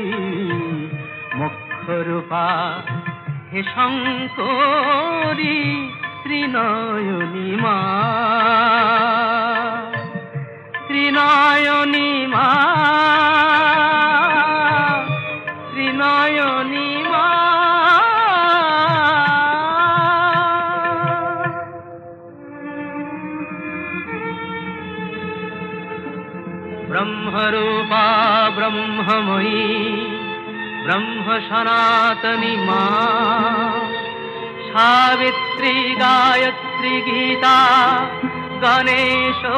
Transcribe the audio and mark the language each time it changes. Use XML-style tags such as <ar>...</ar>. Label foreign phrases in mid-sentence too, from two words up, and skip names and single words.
<bn>মুখ্যরূপা হে শঙ্করী, ত্রিনয়নী মা, ত্রিনয়নী মা, ত্রিনয়নী মা।</bn> <sa>ब्रह्मरूपा ब्रह्ममयी ब्रह्म सनातनी माँ, सावित्री गायत्री गीता गणेश</sa>